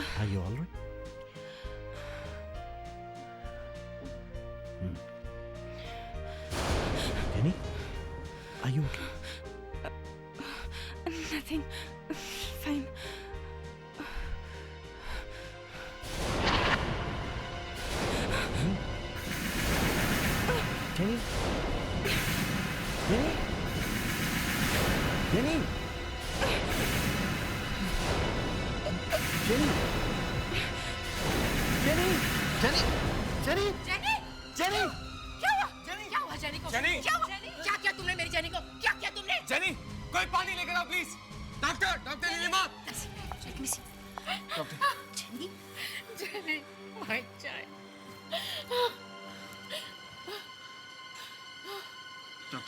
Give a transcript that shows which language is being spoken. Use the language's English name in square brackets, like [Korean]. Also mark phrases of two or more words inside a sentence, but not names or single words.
[English] you all right? Jenny, are you okay? Nothing. Fine. Jenny? Jenny? Jenny? Jenny? Jenny? Jenny? Jenny? जेनी Jenny? [Hindi] क्या हुआ क्या हुआ जेनी को जेनी! क्या हुआ क्या किया तुमने मेरी जेनी को क्या किया तुमने जेनी कोई पानी लेकर आओ प्लीज। डॉक्टर नीलिमा। डॉक्टर [English] Jenny Jenny my child [Hindi] डॉक्टर